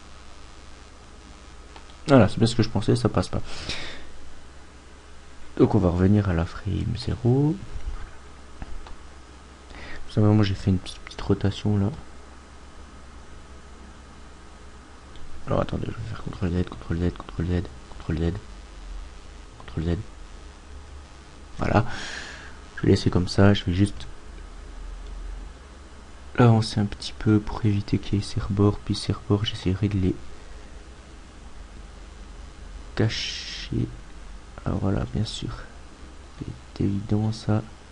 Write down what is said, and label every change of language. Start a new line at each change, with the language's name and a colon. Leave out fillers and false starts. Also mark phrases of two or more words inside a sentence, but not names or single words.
French: Voilà, c'est bien ce que je pensais, ça passe pas. Donc on va revenir à la frame 0. Moi j'ai fait une petite rotation là. Alors attendez, je vais faire CTRL Z, CTRL Z, CTRL Z, CTRL Z, CTRL Z. Voilà. Je vais laisser comme ça, je vais juste l'avancer un petit peu pour éviter qu'il y ait ces rebords, puis ces rebords, j'essaierai de les cacher. Ah voilà, bien sûr. C'est évident ça.